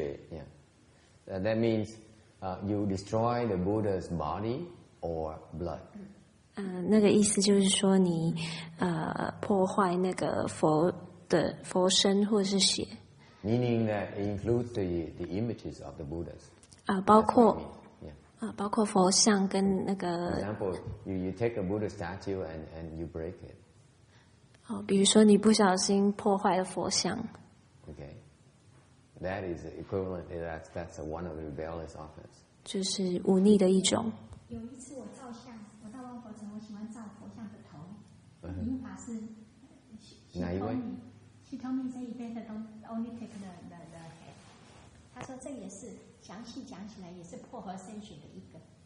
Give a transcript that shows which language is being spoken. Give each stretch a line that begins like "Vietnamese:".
English: Yeah, that means you destroy the Buddha's body or blood.
Chinese: 那个意思就是说你破坏那个佛的佛身或是血。
English: Meaning that it includes the images of the Buddhas.
Chinese: 包括佛像跟那个。
English: For example, you take a Buddha statue and you break it.
Chinese: 比如说你不小心破坏了佛像。
English: Okay, that is equivalent. That's one of the rebellious offense.
Chinese: 就是忤逆的一种。有一次我照相，我到万佛城，我喜欢照佛像的头。因法师，哪一位
English: ？She told me say you better don't only take the head.
Chinese: 他说这也是详细讲起来也是破和生血的一个。